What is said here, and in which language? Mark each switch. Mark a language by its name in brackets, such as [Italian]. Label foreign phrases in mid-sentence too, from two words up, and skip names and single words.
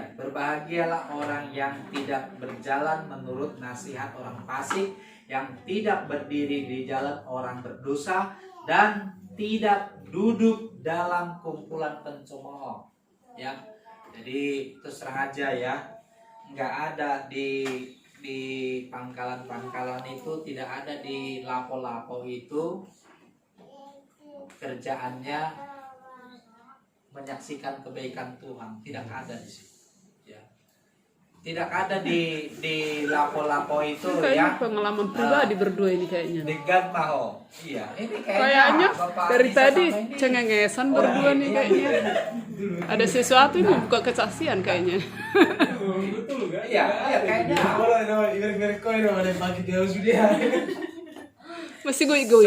[Indonesian] Berbahagialah orang yang tidak berjalan menurut nasihat orang fasik, yang tidak berdiri di jalan orang berdosa, dan tidak duduk dalam kumpulan pencemooh, ya. Jadi terus terang aja, ya, nggak ada di pangkalan-pangkalan itu, tidak ada di lapo-lapo itu kerjaannya menyaksikan kebaikan Tuhan, tidak ada di situ, ya. Tidak ada di lapo-lapo itu, Kayaknya ya. pengalaman pribadi berdua ini kayaknya. Dengan mau, iya. Ini Kayaknya Bapak dari Anissa tadi sama ini. cengengesan berdua nih kayaknya. Ada sesuatu ini buka kesaksian kayaknya. Betul gak? Iya, kayaknya. Masih gue